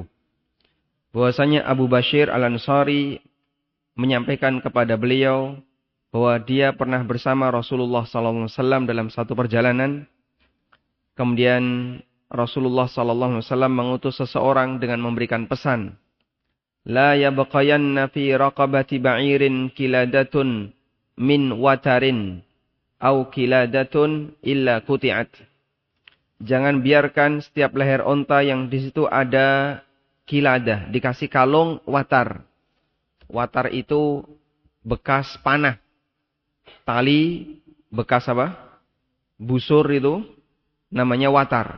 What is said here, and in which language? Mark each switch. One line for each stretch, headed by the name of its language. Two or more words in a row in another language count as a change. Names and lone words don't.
Indonesian: Bahwasanya Abu Bashir Al-Ansari menyampaikan kepada beliau bahwa dia pernah bersama Rasulullah SAW dalam satu perjalanan. Kemudian Rasulullah SAW mengutus seseorang dengan memberikan pesan.
Arabic: لا يبقين في رقبة بعير قلادة من وتر أو قلادة إلا قطعت.
Indonesian: Jangan biarkan setiap leher onta yang di situ ada kiladah, dikasih kalung watar. Watar itu bekas panah. Tali bekas apa? Busur itu namanya watar.